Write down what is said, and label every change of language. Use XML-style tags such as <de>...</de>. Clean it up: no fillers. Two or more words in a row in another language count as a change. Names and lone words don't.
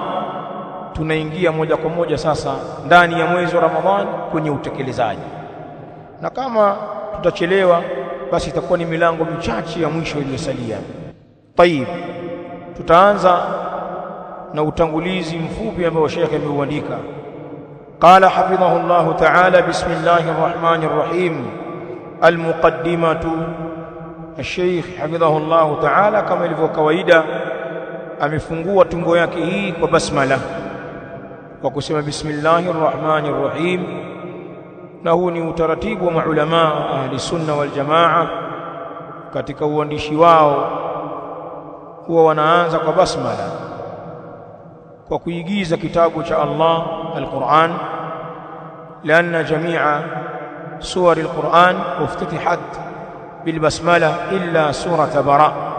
<sw>Tunaingia moja kwa moja sasa ndani ya mwezi wa Ramadhani kwenye utekelezaji, na kama tutachelewa basi itakuwa ni milango michache ya mwisho iliyosalia. Tayib, tutaanza na utangulizi mfupi ambao Sheikh ameuandika.</sw> <ar>قال حفظه الله تعالى، بسم الله الرحمن الرحيم. Almuqaddimatu.</ar> <sw>Sheikh</sw> <ar>حفظه الله تعالى</ar> <sw>kama ilivyo kawaida amefungua tungo yake hii kwa basmala, kwa kusema</sw> <ar>بسم الله الرحمن الرحيم,</ar> <sw>na huu ni utaratibu wa maulama</sw> <ar>أهل السنة والجماعة.</ar> <sw>Katika uandishi wao huwa wanaanza kwa basmala, kwa kuigiza kitabu cha Allah al-Qur'an,</sw> <ar>لأن جميع سور القرآن افتتحت بالبسملة إلا سورة براءة.</ar>